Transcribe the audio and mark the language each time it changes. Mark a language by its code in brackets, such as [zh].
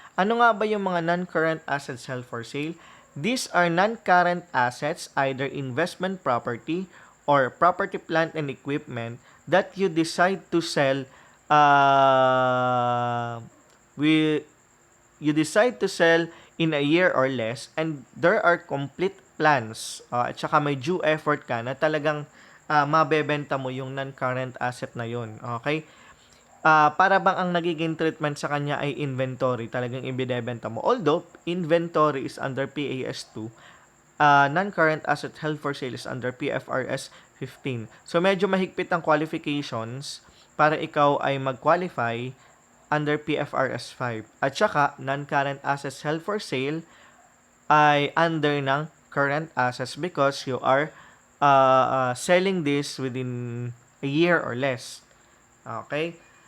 [tl] Ano nga ba yung mga [en] non-current assets held for sale? These are non-current assets, either investment property or property, plant, and equipment that you decide to sell in a year or less, and there are complete plans [tl] at saka may due effort ka na talagang mabebenta mo yung [en] non-current asset [tl] na yun. Okay? Para bang ang nagiging treatment sa kanya ay inventory, talagang ibinebenta mo. [en] Although, inventory is under PAS2, non-current asset held for sale is under PFRS 15. [tl] So, medyo mahigpit ang qualifications para ikaw ay mag-qualify under PFRS 5. At saka, [en] non-current assets held for sale ay under ng current assets because you are selling this within a year or less. Okay?